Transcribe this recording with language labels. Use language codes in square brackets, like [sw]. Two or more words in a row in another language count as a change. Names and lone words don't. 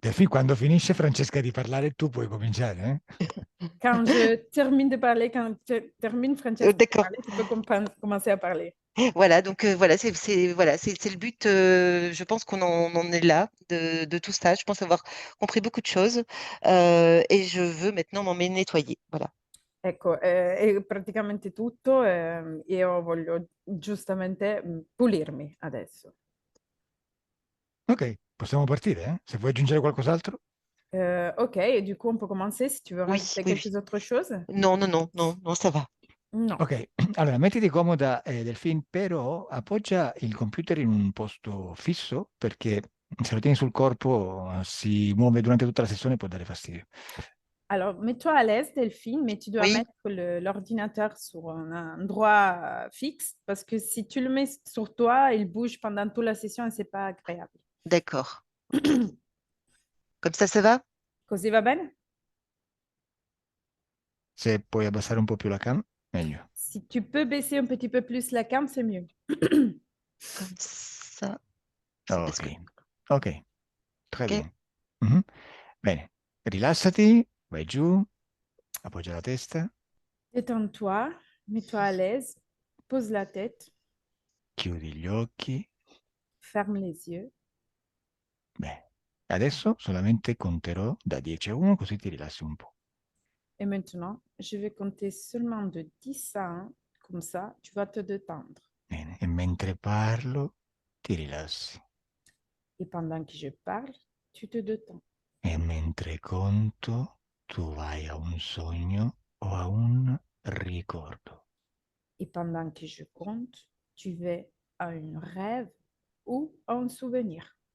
[it] Delphine, quando finisce Francesca di parlare, tu puoi cominciare, eh? [fr] Quand je termine de parler, quand tu termines, Francesca, de D'accord. parler, tu peux commencer à parler. Voilà, donc voilà, c'est le but. Je pense qu'on en est là de tout ça. Je pense avoir compris beaucoup de choses et je veux maintenant m'en nettoyer. Voilà. [it] Ecco, è praticamente tutto. Io voglio giustamente pulirmi adesso. Ok, possiamo partire, eh? Se vuoi aggiungere qualcos'altro. [fr] Ok, et du coup, on peut commencer si tu veux Oui, rajouter oui, oui. quelques autres choses. Non, non, non, non, non, ça va. [it] No. Ok, allora mettiti comoda Delphine, però appoggia il computer in un posto fisso perché se lo tieni sul corpo si muove durante tutta la sessione e può dare fastidio. [fr] Alors, mets-toi à l'aise, Delphine, mais tu dois Oui, mettre l'ordinateur sur un endroit fixe parce que si tu le mets sur toi, il bouge pendant toute la session et c'est pas agréable. d'accord. Comme ça va? [it] Così va bene? Se puoi abbassare un po' più la cam, meglio. [fr] Si tu peux baisser un petit peu plus la cam, c'est mieux. Comme ça. C'est parce Ok, que. ok, très Ok. bien. Mhm. [it] Bene, rilassati, vai giù, appoggia la testa, [fr] Détends-toi, mets-toi à l'aise, pose la tête, [it] chiudi gli occhi. [fr] ferme les yeux. [it] Bene, adesso solamente conterò da 10 a 1 così ti rilassi un po'. [fr] Et maintenant, je vais compter seulement de 10 à 1, comme ça, tu vas te détendre. [it] Bene, e mentre parlo ti rilassi. [fr] Et pendant que je parle, tu te détends. [it] E mentre conto tu vai a un sogno o a un ricordo. [fr] Et pendant que je compte, tu vas à un rêve ou à un souvenir.